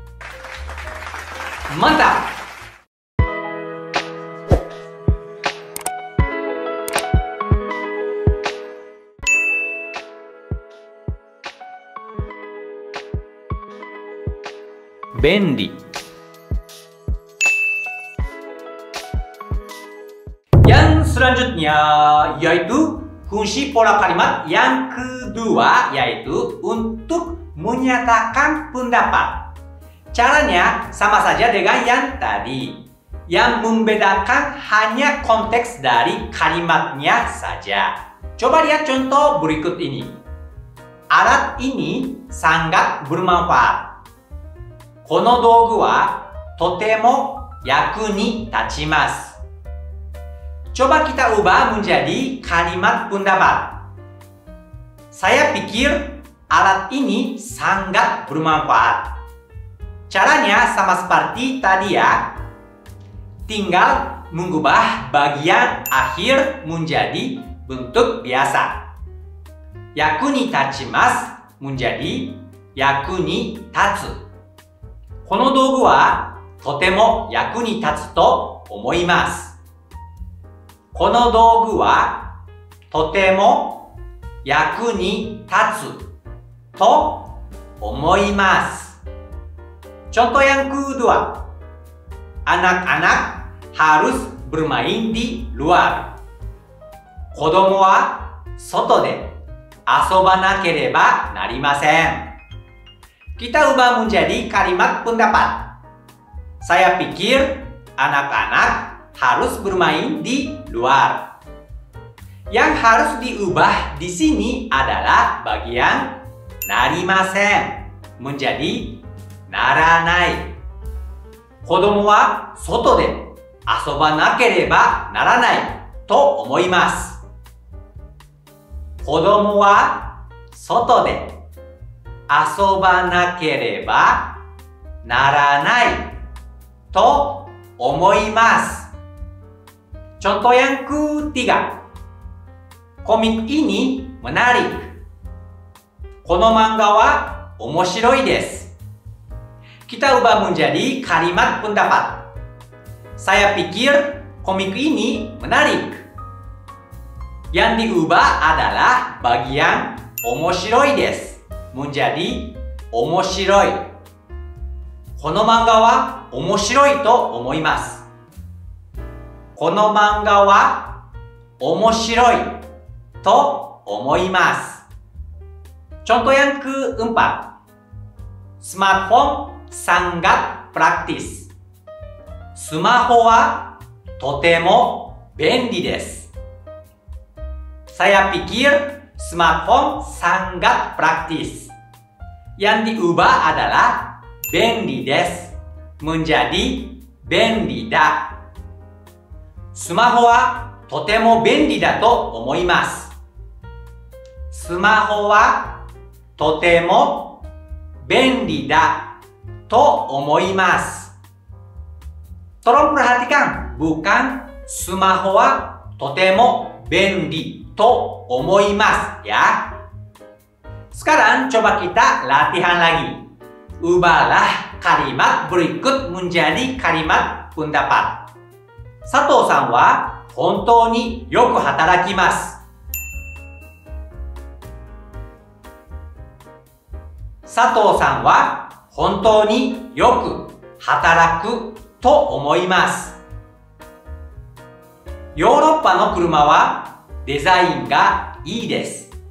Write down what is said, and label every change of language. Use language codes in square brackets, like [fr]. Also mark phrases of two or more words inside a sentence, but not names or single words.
[ja] また便利。 [id] Yang selanjutnya yaitu fungsi pola kalimat yang kedua yaitu untuk menyatakan pendapat. Caranya sama saja dengan yang tadi. Yang membedakan hanya konteks dari kalimatnya saja. Coba lihat contoh berikut ini. Alat ini sangat bermanfaat. [ja] この道具はとても役に立ちます。 [id] Coba kita ubah menjadi kalimat pendapat. Saya pikir alat ini sangat bermanfaat. Caranya sama seperti tadi ya. Tinggal mengubah bagian akhir menjadi bentuk biasa. [ja] 役に立ちます menjadi 役に立つ. この道具はとても役に立つと思います。この道具はとても役に立つと思います。 [id] Contoh yang kedua, anak-anak harus bermain di luar. [ja] 子供は外で遊ばなければなりません。 [id] Kita ubah menjadi kalimat pendapat. Saya pikir anak-anak harus bermain di luar. Yang harus diubah di sini adalah bagian narimasen menjadi naranai. [ja] 子供は外で遊ばなければならないと思います。子供は外で遊ばなければならないと思います。 [id] Contoh yang ketiga. Komik ini menarik. [ja] この漫画は面白いです。 [id] Kita ubah menjadi kalimat pendapat. Saya pikir komik ini menarik. Yang diubah adalah bagian [ja] 面白いです。 [id] menjadi 面白い。 [ja] この漫画は面白いと思います。この漫画は面白いと思います。 [id] Contoh yang keempat. Smartphone sangat praktis. [ja] スマホはとても便利です。 [id] Saya pikir smartphone sangat praktis. Yang diubah adalah [ja] 便利です [id] menjadi [ja] 便利だ。スマホはとても便利だと思います。スマホはとても便利だと思います。 [id] Tolong perhatikan, bukan [ja] スマホはとても便利と思います ya. [id] Sekarang coba kita latihan lagi. Ubahlah kalimat berikut menjadi kalimat pendapat. [ja] Sato さんは本当によく働きます。佐藤さんは本当によく働くと思います。ヨーロッパの車はデザインがいいです。